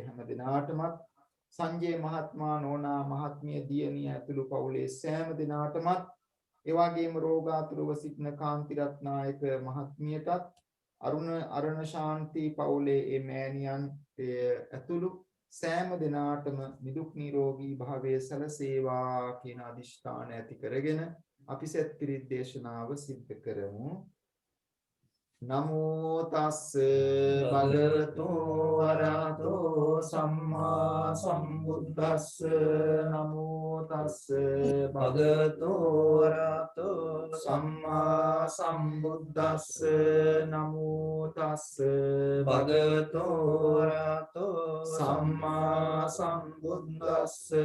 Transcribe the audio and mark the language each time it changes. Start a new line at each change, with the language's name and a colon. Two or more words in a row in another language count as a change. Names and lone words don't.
Sinhala: හැමදෙනාටම සංජය මහත්මයා නෝනා මහත්මිය දියණිය ඇතුළු පවුලේ සෑම දෙනාටම ඒ වගේම රෝගාතුරව සිටින කාන්ති රත්නායක මහත්මියටත් අරුණ ශාන්ති පවුලේ ඒ මෑණියන් ඇතුළු සෑම දෙනාටම නිදුක් නිරෝගී භාවයේ සැලසේවා කියන අදිෂ්ඨාන ඇති කරගෙන අපි සෙත් පිරිත් දේශනාව සිද්ධ කරමු.
Pali: නමෝ තස්ස භගවතු වරහතෝ සම්මා සම්බුද්දස්ස නමෝ තස්ස භගවතු වරහතෝ සම්මා සම්බුද්දස්ස නමෝ තස්ස භගවතෝ අරහතෝ සම්මා සම්බුද්දස්ස